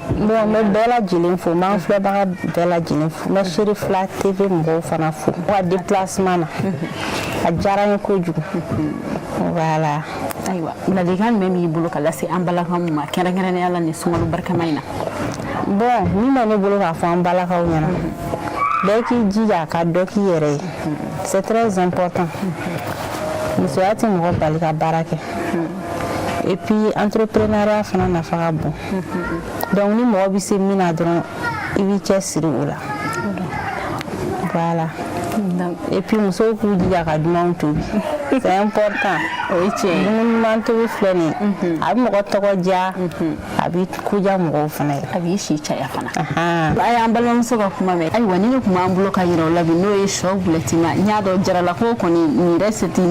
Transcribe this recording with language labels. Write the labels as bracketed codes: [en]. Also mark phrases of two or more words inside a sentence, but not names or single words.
[bm] bon n bɛ bɛɛ lajɛlen fo n b'an filɛbaga bɛɛ lajɛlen fo n bɛ Seri Fila TV mɔgɔw fana fo u ka déplacement na a diyara n ye kojugu voilà ayiwa ladilikan jumɛn b'i bolo ka lase an balakaw ma kɛrɛnkɛrɛnnenya la nin sunkalo barikama in na bon min bɛ ne bolo k'a fɔ an balakaw ɲɛna bɛɛ k'i jija ka dɔ k'i yɛrɛ ye [fr] c'est très important [bm] musoya tɛ mɔgɔ bali ka baara kɛ [fr] et puis [bm] entrepreneuriat fana nafa ka bon donc ni mɔgɔ bɛ se min na dɔrɔn i b'i cɛsiri o la [fr] voilà et puis [bm] musow k'u jija ka dumanw tobi [fr] c'est important [bm] o ye tiɲɛ ye dumuni ɲuman tobi filɛ nin ye a bɛ mɔgɔ tɔgɔ diya a bɛ koja mɔgɔw fana ye a b'i si caya fana a y'an balimamuso ka kuma mɛn ayiwa ni ne tun b'an bolo ka yira o la bi n'o ye sɔ bulɛtima n y'a dɔn jaralakaw kɔni nin recette in